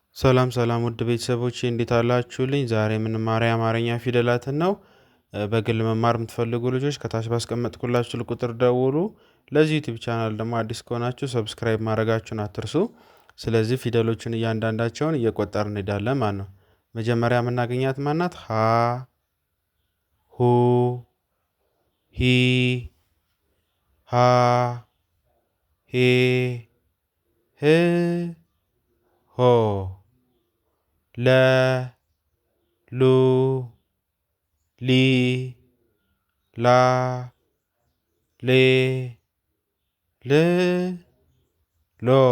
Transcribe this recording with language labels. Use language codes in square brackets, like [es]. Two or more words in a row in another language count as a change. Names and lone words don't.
[am] ሰላም ሰላም ውድ ቤተሰቦቼ እንዴት አላችሁልኝ? ዛሬ የምንማረው የአማርኛ ፊደላትን ነው። በግል መማር የምትፈልጉ ልጆች ከታች ባስቀመጥኩላችሁ ስልክ ቁጥር ደውሉ። ለዚህ ዩቲዩብ ቻናል ደግሞ አዲስ ከሆናችሁ ሰብስክራይብ ማድረጋችሁን አትርሱ። ስለዚህ ፊደሎችን እያንዳንዳቸውን እየቆጠርን እንሄዳለን ማለት ነው። መጀመሪያ የምናገኛት ማናት? ሀ ሁ ሂ ሃ ሄ ህ ሆ ለ ሉ ሊ ላ ሌ ል ሎ